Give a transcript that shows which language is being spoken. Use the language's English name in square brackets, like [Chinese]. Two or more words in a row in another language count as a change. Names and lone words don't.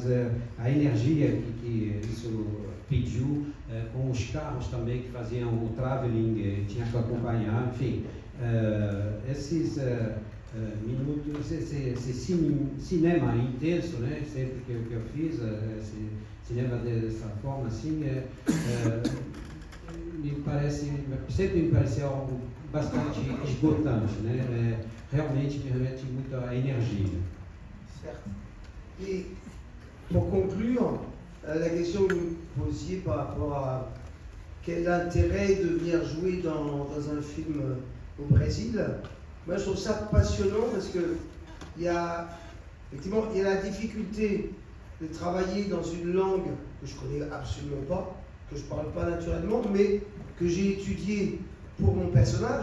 [Portuguese] a energia que isso pediu, com os carros também que faziam o traveling, tinha que acompanhar, enfim, esses minutos, esse cinema intenso, né, sempre que eu fiz, esse cinema dessa forma, assim, sempre me pareceu algo bastante esgotante, né, realmente me remete muito à energia. Certo. [French] Et pour conclure, la question que vous me posiez par rapport à quel intérêt de venir jouer dans un film au Brésil, moi je trouve ça passionnant parce que effectivement, il y a la difficulté de travailler dans une langue que je connais absolument pas, que je parle pas naturellement, mais que j'ai étudiée pour mon personnage.